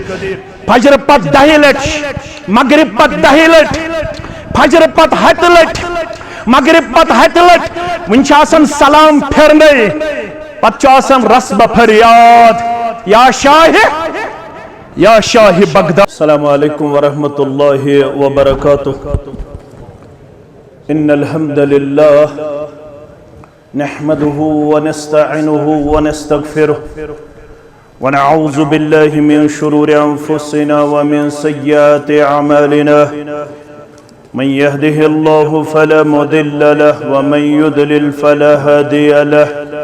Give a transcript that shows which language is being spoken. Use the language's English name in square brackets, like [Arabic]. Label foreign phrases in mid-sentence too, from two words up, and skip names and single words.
[Saraiki] فجر پت 10 لٹ, مغرب پت 10 لٹ, فجر پت 7 لٹ, مغرب پت 7 لٹ. ونچ آسن سلام پھرنے, پت آسن رسب فریاد یا شاہ بغداد. [Arabic] السلام علیکم ورحمۃ اللہ وبرکاتہ. ان الحمد للہ نحمده ونستعینه ونستغفره ونعوذ باللہ من شرور انفسنا ومن سیئات اعمالنا. من يهده الله فلا مضل له ومن يضلل فلا هادي له.